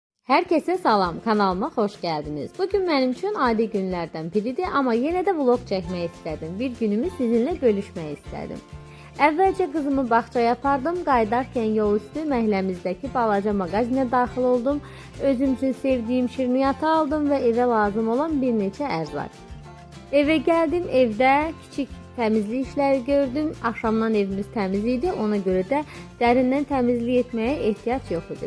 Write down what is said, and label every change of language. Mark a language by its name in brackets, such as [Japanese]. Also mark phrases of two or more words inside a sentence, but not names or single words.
[Turkish] Herkese salam, kanalıma hoş geldiniz. Bugün benim için adi günlerden biridir ama yine de vlog çekmek istedim. Bir günümü sizinle bölüşmek istedim. [Azerbaijani] Əvvəlcə qızımı bağçaya apardım, qayıdarkən yol üstü məhəlləmizdəki balaca mağazinə daxil oldum. Özüm üçün sevdiyim şirniyyatı aldım və evə lazım olan bir neçə ərzaq. Evə gəldim, evdə kiçik təmizlik işləri gördüm. Axşamdan evimiz təmiz idi, ona görə də dərindən təmizlik etməyə ehtiyac yox idi.